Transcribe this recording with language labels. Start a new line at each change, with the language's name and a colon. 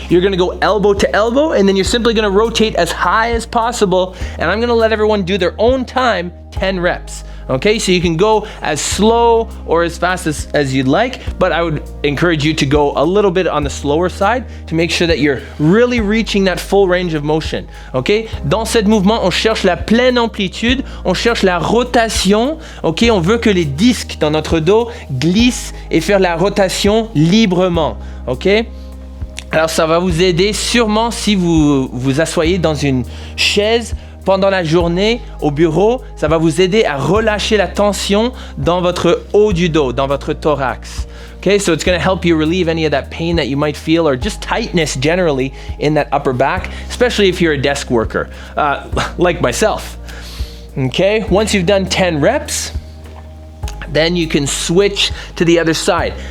English: You're gonna go elbow to elbow, and then you're simply gonna rotate as high as possible, and I'm gonna let everyone do their own time, 10 reps. Okay, so you can go as slow or as fast as you'd like, but I would encourage you to go a little bit on the slower side to make sure that you're really reaching that full range of motion.
French: Okay, dans cet mouvement, on cherche la pleine amplitude, on cherche la rotation. Ok, on veut que les disques dans notre dos glissent et faire la rotation librement. Ok. Alors ça va vous aider sûrement si vous vous asseyez dans une chaise pendant la journée au bureau, ça va vous aider à relâcher la tension dans votre haut du dos, dans votre thorax.
English: Okay, so it's going to help you relieve any of that pain that you might feel or just tightness generally in that upper back, especially if you're a desk worker, like myself. Okay, once you've done 10 reps, then you can switch to the other side.